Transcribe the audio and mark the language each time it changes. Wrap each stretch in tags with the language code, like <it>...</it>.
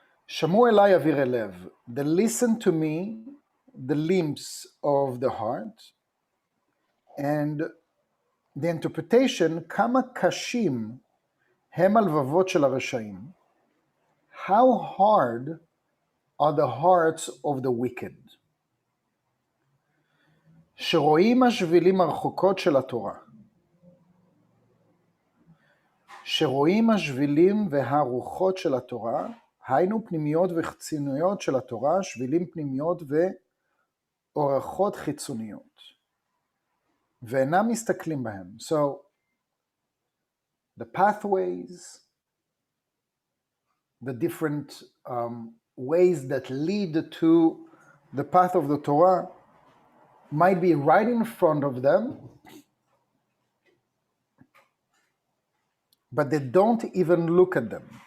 <he>Shamu elai avire lev,</he> <en>the listen to me, the limbs of the heart, and the interpretation,</en> <he>kama kashim hem alvavot shel harashaim,</he> <en>how hard are the hearts of the wicked.</en> <he>שרואים השבילים הרחוקות של התורה. שרואים השבילים והרוחות של התורה, היינו פנימיות וחיצוניות של התורה, שבילים פנימיות ואורחות חיצוניות. ואינם מסתכלים בהם.</he> <en>So, the pathways, the different ways that lead to the path of the Torah might be right in front of them, but they don't even look at them.</en>